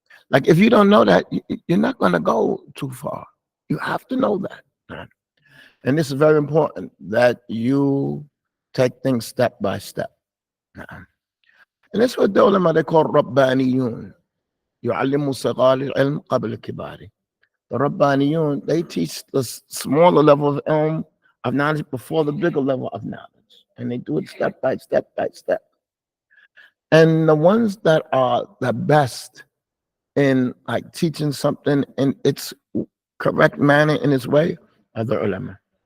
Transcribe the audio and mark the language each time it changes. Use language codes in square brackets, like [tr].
[en] Like if you don't know that, you're not going to go too far. You have to know that. And this is very important that you take things step by step. And that's what the ulama, they call Rabbaniyun. [ar] يعلموا صغار العلم قبل الكبار. [en] The Rabbaniyun, they teach the smaller level of ilm, of knowledge before the bigger level of knowledge. And they do it step by step by step. And the ones that are the best in like teaching something in its correct manner, in its way, are the ulama.